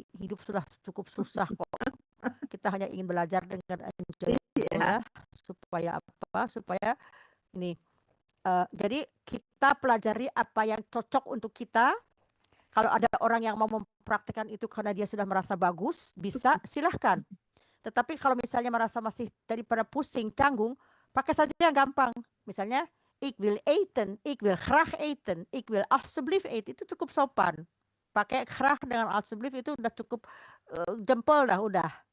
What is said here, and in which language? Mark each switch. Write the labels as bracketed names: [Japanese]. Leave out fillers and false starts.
[Indonesian] Hidup sudah cukup susah kok. Kita hanya ingin belajar dengan enjoy ya, supaya ini. Jadi kita pelajari apa yang cocok untuk kita. Kalau ada orang yang mau mempraktikkan itu karena dia sudah merasa bagus, bisa, silahkan. Tetapi kalau misalnya merasa masih daripada pusing, canggung, pakai saja yang gampang. Misalnya, [Dutch] ik wil eten, ik wil graag eten, ik wil alsjeblieft eten. [Indonesian] Itu cukup sopan. Pakai graag dengan alsjeblieft itu udah cukup jempol dah udah.